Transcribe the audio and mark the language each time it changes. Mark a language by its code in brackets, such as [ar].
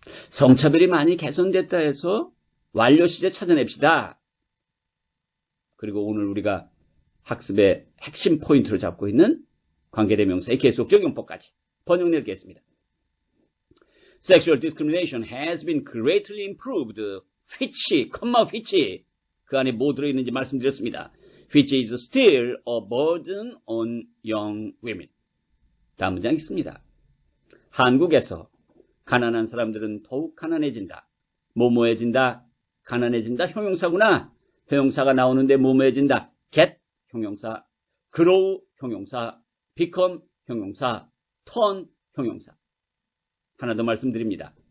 [ko] 성차별이 많이 개선됐다 해서 완료 시제 찾아냅시다. 그리고 오늘 우리가 학습의 핵심 포인트로 잡고 있는 관계대명사의 계속적 용법까지 번역 내겠습니다. [en] Sexual discrimination has been greatly improved. [ko] which, which 그 안에 뭐 들어있는지 말씀드렸습니다. [en] which is still a burden on young women. [ko] 다음 문장 있습니다. 한국에서 가난한 사람들은 더욱 가난해진다. 뭐뭐해진다. 가난해진다. 형용사구나. 형용사가 나오는데 뭐뭐해진다. get 형용사, grow 형용사, become 형용사, turn 형용사. 하나 더 말씀드립니다.